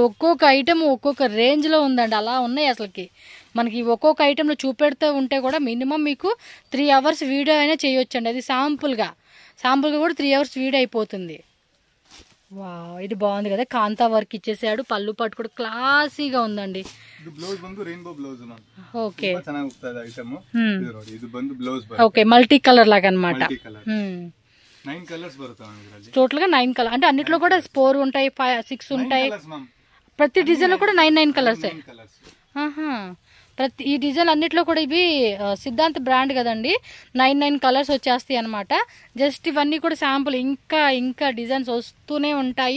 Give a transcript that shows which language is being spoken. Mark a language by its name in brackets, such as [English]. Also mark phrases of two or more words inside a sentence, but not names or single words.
[Telugu] ఒక్కొక్క ఐటమ్ ఒక్కొక్క రేంజ్ లో ఉందండి, అలా ఉన్నాయి అసలుకి. మనకి ఒక్కొక్క ఐటెంలో చూపెడుతూ ఉంటే కూడా మినిమం మీకు 3 hours వీడియో అయినా చేయొచ్చండి. అది శాంపుల్గా కూడా 3 hours వీడియో అయిపోతుంది. వావ్, ఇది బాగుంది కదా, [English] kantha work [Telugu] ఇచ్చేసాడు. పళ్ళు పట్టు కూడా క్లాసీగా ఉందండి. [Kannada] ಇದು ಬ್ಲೌಸ್ ಬಂದು [English] rainbow blouse [Kannada] ಮ್ಯಾಮ್. [Telugu] ఓకే, [Kannada] ಚೆನ್ನಾಗಿ ಹೋಗ್ತದೆ ಐಟಮ್. ಇದು ನೋಡಿ, ಇದು ಬಂದು ಬ್ಲೌಸ್ [Telugu] ఓకే, [English] multi colour [Telugu] లాగా అన్నమాట. [English] multi colour [Kannada] 9 కలర్స్ బరుతాయి ಇದರಲ್ಲಿ. [Telugu] టోటల్ గా 9 కలర్ అంటే అన్నిట్లో కూడా 4 ఉంటాయి, 5 6 ఉంటాయి. ప్రతి డిజైన్ లో కూడా 9 కలర్స్. ప్రతి ఈ డిజైన్ అన్నిట్లో కూడా ఇవి సిద్ధాంత్ బ్రాండ్ కదండి, 9 కలర్స్ వచ్చేస్తాయి అనమాట. జస్ట్ ఇవన్నీ కూడా శాంపుల్, ఇంకా డిజైన్స్ వస్తూనే ఉంటాయి.